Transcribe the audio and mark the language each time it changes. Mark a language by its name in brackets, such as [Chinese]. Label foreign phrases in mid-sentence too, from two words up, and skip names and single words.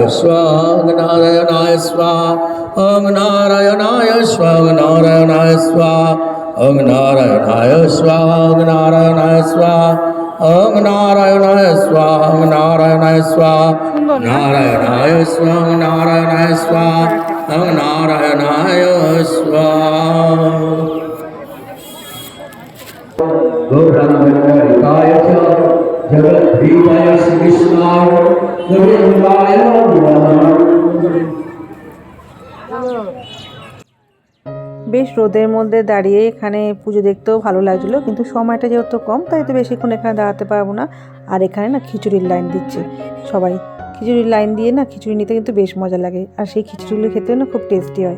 [Sanskrit] स्वाहा, ओम् नारायणाय स्वाहा, ओम् नारायणाय स्वाहा, ओम् नारायणाय स्वाहा, ओम् नारायणाय स्वाहा, ओम् नारायणाय स्वाहा, ओम् नारायणाय स्वाहा, ओम् नारायणाय स्वाहा, नारायणाय स्वाहा, ओम् नारायणाय स्वाहा, ओम् नारायणाय स्वाहा. गौरांगाय च जगद्दीपाय श्रीकृष्णाय गोविन्दाय नमः। [Bangla] বেশ রোদের মধ্যে দাঁড়িয়ে এখানে পুজো দেখতেও ভালো লাগছিলো, কিন্তু সময়টা যেহেতু কম তাই তো বেশিক্ষণ এখানে দাঁড়াতে পারবো না। আর এখানে না খিচুড়ির লাইন দিচ্ছে সবাই, খিচুড়ির লাইন দিয়ে না খিচুড়ি নিতে কিন্তু বেশ মজা লাগে, আর সেই খিচুড়িগুলো খেতেও না খুব টেস্টি হয়।